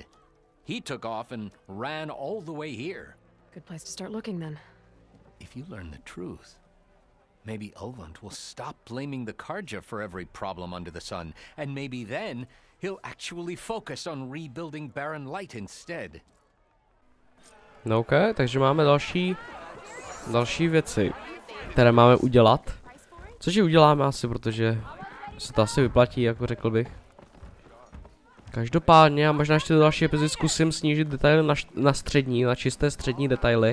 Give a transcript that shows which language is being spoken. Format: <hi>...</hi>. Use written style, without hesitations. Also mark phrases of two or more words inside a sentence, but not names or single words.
<en>He took off and ran all the way here. Good place to start looking then. If you learn the truth, maybe Ulvund will stop blaming the Karja for every problem under the sun, and maybe then he'll actually focus on rebuilding Barren Light instead.</en> <cs>No, OK, takže máme další věci, které máme udělat. Což ji uděláme asi, protože se to asi vyplatí, jako řekl bych. Každopádně, já možná ještě do další epizody zkusím snížit detaily na střední, na čisté střední detaily.</cs>